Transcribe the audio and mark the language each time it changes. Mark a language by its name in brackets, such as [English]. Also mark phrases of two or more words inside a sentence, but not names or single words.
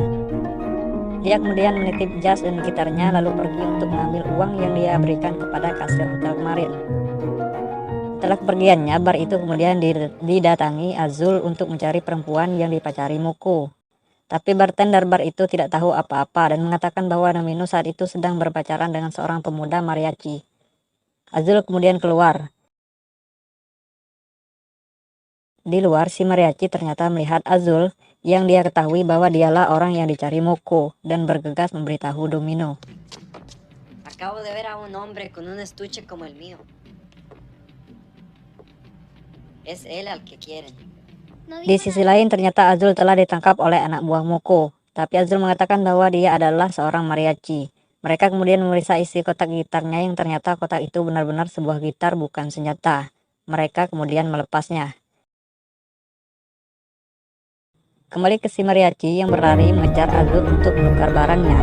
[Indonesian] Dia kemudian menitip jas dan gitarnya lalu pergi untuk mengambil uang yang dia berikan kepada kasir hotel kemarin. Setelah kepergiannya, bar itu kemudian didatangi Azul untuk mencari perempuan yang dipacari Moko. Tapi bartender bar itu tidak tahu apa-apa dan mengatakan bahwa Domino saat itu sedang berpacaran dengan seorang pemuda mariachi. Azul kemudian keluar. Di luar, si mariachi ternyata melihat Azul yang dia ketahui bahwa dialah orang yang dicari Moko dan bergegas memberitahu Domino. [Spanish] Acabo de ver a un hombre con un estuche como el mío. Es él al que quieren. [Indonesian] Di sisi lain, ternyata Azul telah ditangkap oleh anak buah Moko. Tapi Azul mengatakan bahwa dia adalah seorang mariachi. Mereka kemudian memeriksa isi kotak gitarnya yang ternyata kotak itu benar-benar sebuah gitar bukan senjata. Mereka kemudian melepasnya. Kembali ke si mariachi yang berlari mengejar Azul untuk menukar barangnya.